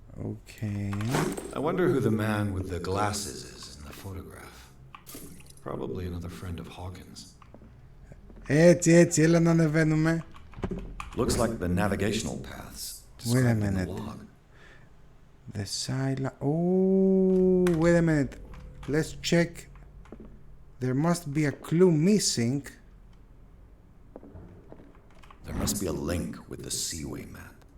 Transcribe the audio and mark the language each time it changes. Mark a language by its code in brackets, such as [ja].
[en] Okay. I wonder who the man with the glasses is in the photograph. Probably another friend of Hawkins. [el] Έτσι, έλα να ανεβαίνουμε. [en] Looks like the navigational paths. Wait a minute. The silent... Oh, wait a minute. Let's check. There must be a clue missing. There must be a link with the Seaway map.